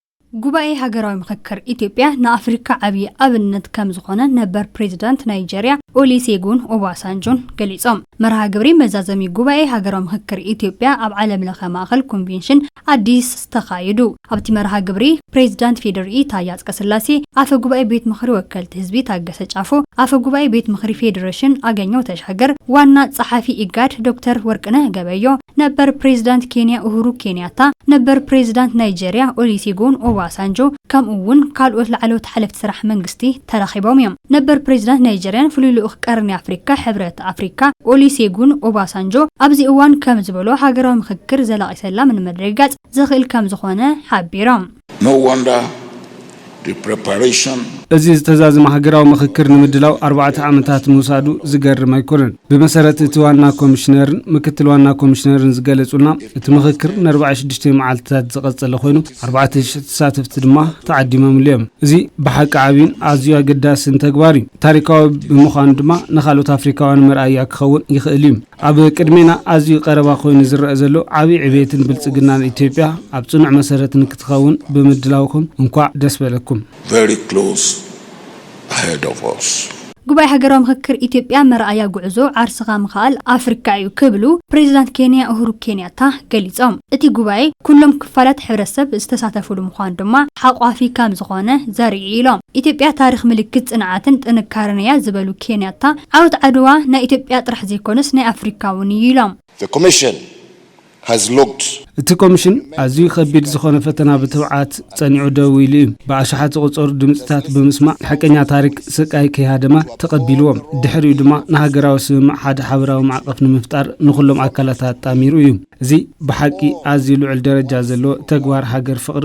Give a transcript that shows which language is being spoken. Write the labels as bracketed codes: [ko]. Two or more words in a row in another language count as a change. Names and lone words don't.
[ti] ጉባኤ ሀገራዊ ምክክር ኢትዮጵያ ንአፍሪካ ዓብይ አብነት ከም ዝኾነ ነበር ፕሬዝዳንት ናይጄሪያ ኦሉሴጉን ኦባሳንጆን ገሊጾም መርሃ ግብሪ መዛዘሚ ጉባኤ ሀገራዊ ምክክር ኢትዮጵያ ኣብ ዓለም ለኸ ማእኸል ኮንቬንሽን አዲስ ተኻይዱ ኣብቲ መርሃ ግብሪ ፕሬዝዳንት ፌደራል ታዬ አጽቀሥላሴ አፈ ጉባኤ ቤት ምክሪ ወከልቲ ህዝቢ ታገሰ ጫፎ አፈ ጉባኤ ቤት ምክሪ ፌዴሬሽን አገኘው ተሻገር ዋና ጸሐፊ ኢጋድ ዶክተር ወርቅነህ ገበዮ ነበር ፕሬዝዳንት ኬንያ ኡሁሩ ኬንያታ ነበር ፕሬዝዳንት ናይጄሪያ ኦሉሴጉን ኦባሳንጆ ከምኡውን ካልኦት ላዕለዎት ሓለፍቲ ስራሕ መንግስቲ ተራኺቦም እዮም ነበር ፕሬዝዳንት ናይጄሪያን ፍሉይ ልኡኽ ቀርኒ አፍሪካ ሕብረት አፍሪካ ኦሉሴጉን ኦባሳንጆ ኣብዚ እዋን ከም ዝበሎ ሃገራዊ ምክክር ዘላቒ ሰላም ንምድርጋጽ ዝኽእል ከም ዝኾነ ሓቢሮም [en] No wonder the preparation [ti] እዚ ዝተዛዘመ ሃገራዊ ምክክር ንምድላው 4 ዓመታት ምውሳዱ ዝገርም ኣይኮነን ብመሰረት እቲ ዋና ኮሚሽነርን ምክትል ዋና ኮሚሽነርን ዝገለጹና እቲ ምክክር ን46 መዓልታት ዝቐጸለ ኮይኑ 4000 ተሳተፍቲ ድማ ተዓዲሞም እዮም እዚ ብሓቂ ዓቢን ኣዝዩ ኣገዳስን ተግባር እዩ ታሪካዊ ብምዃኑ ድማ ንኻልኦት አፍሪካውያን መርኣያ ክኸውን ይኽእል እዩ ኣብ ቅድሜና ኣዝዩ ቀረባ ኮይኑ ዝረአ ዘሎ ዓቢይ ዕብየትን ብልጽግናን ኢትዮጵያ ኣብ ጽኑዕ መሰረት ንክትኸውን ብምድላውኩም እንኳዕ ደስ በለኩም [en] very close ahead of us. [ti] ጉባኤ ሃገራዊ ምክክር ኢትዮጵያ መርኣያ ጉዕዞ ዓርስኻ ምኻል አፍሪካ እዩ ክብሉ ፕሬዝዳንት ኬንያ ኡሁሩ ኬንያታ ገሊጾም እቲ ጉባኤ ኩሎም ክፋላት ሕብረተሰብ ዝተሳተፉሉ ምዃኑ ድማ ሓቋፊ ከም ዝኾነ ዘርኢ ኢሎም ኢትዮጵያ ታሪኽ ምልክት ጽንዓትን ጥንካረን እያ ዝበሉ ኬንያታ ዓወት ዓድዋ ናይ ኢትዮጵያ ጥራሕ ዘይኮነስ ናይ አፍሪካ እውን እዩ ኢሎም [en] The commission has looked [ti] እቲ ኮሚሽን ኣዝዩ ከቢድ ዝኾነ ፈተና ብትብዓት ጸኒዑ ደው ኢሉ ብኣሽሓት ዝቑጸሩ ድምጽታት ብምስማዕ ሓቀኛ ታሪክ ስቃይ ከይሃደማ ተቐቢልዎም ድሕሪኡ ድማ ንሃገራዊ ስምምዕ ሓደ ሓበራዊ ማዕቀፍ ንምፍጣር ንኹሎም ኣካላት ኣጣሚሩ እዩ እዚ ብሓቂ ኣዝዩ ልዑል ደረጃ ዘለዎ ተግባር ሃገር ፍቕሪ